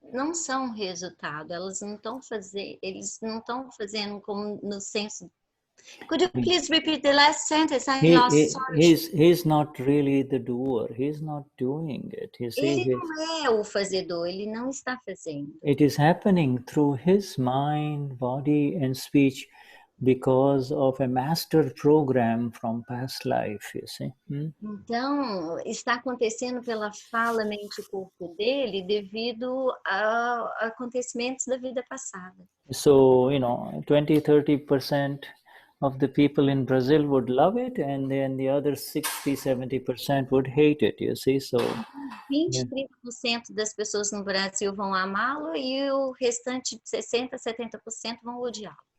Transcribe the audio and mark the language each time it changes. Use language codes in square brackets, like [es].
[pt] não são resultado, elas não estão fazendo, eles não estão fazendo como no senso. [en] Could you please repeat the last sentence? I lost. He's not really the doer. He's not doing it. You see, [pt] Ele não é o fazedor, ele não está fazendo. [en] it is happening through his mind, body, and speech because of a master program from past life, you see. [pt] Então, está acontecendo pela fala, mente e corpo dele devido a acontecimentos da vida passada. [en] So, 20-30% of the people in Brazil would love it, and then the other 60-70% would hate it, you see. So [pt] 20-30% das pessoas no Brasil vão amá-lo e o restante de 60-70% vão odiá-lo.